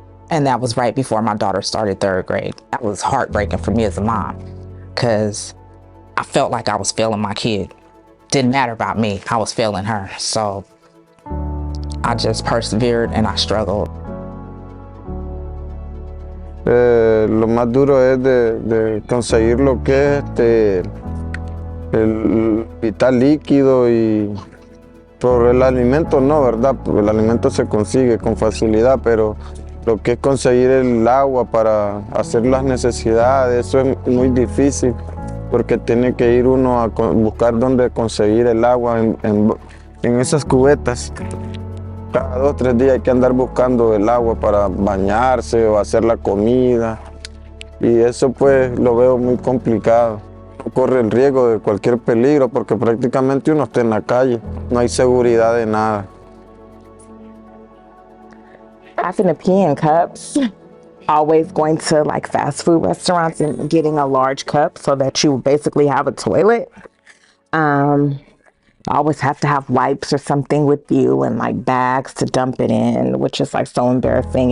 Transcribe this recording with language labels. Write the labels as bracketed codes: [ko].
[en] And that was right before my daughter started 3rd grade. That was heartbreaking for me as a mom, because I felt like I was failing my kid. Didn't matter about me, I was failing her. So I just persevered and I struggled. [es] Lo más duro es de conseguir lo que es el vital líquido, y por el alimento no, ¿verdad? Porque el alimento se consigue con facilidad, pero lo que es conseguir el agua para hacer las necesidades, eso es muy difícil, porque tiene que ir uno a buscar dónde conseguir el agua en esas cubetas. Cada 2 o 3 días hay que andar buscando el agua para bañarse o hacer la comida, y eso pues lo veo muy complicado. Corre el riesgo de cualquier peligro porque prácticamente uno está en la calle, no hay seguridad de nada. [en] Having to pee in cups, always going to like fast food restaurants and getting a large cup so that you basically have a toilet. Always have to have wipes or something with you and like bags to dump it in, which is like so embarrassing.